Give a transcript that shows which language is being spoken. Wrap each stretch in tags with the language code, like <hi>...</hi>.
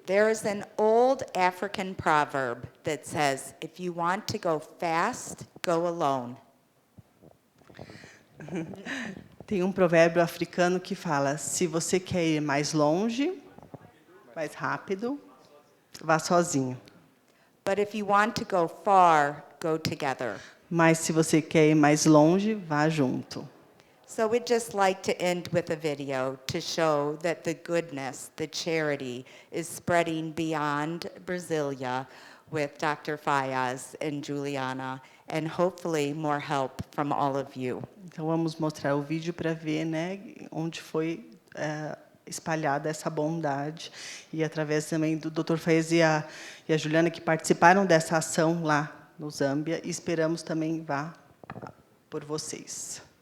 <en>There's an old African proverb that says, if you want to go fast, go alone.</en> <pt>Tem um provérbio africano que fala, se você quer ir mais longe, mais rápido, vá sozinho.</pt> <en>But if you want to go far, go together.</en> <pt>Mas, se você quer ir mais longe, vá junto.</pt> <en>So we'd just like to end with a video to show that the goodness, the charity, is spreading beyond Brasilia with Dr. Fayaz and Juliana, and hopefully more help from all of you.</en> <pt>Então, vamos mostrar o vídeo para ver, né, onde foi espalhada essa bondade, e através também do Dr. Fayez e a Juliana, que participaram dessa ação lá no Zâmbia, e esperamos também vá por vocês.</pt>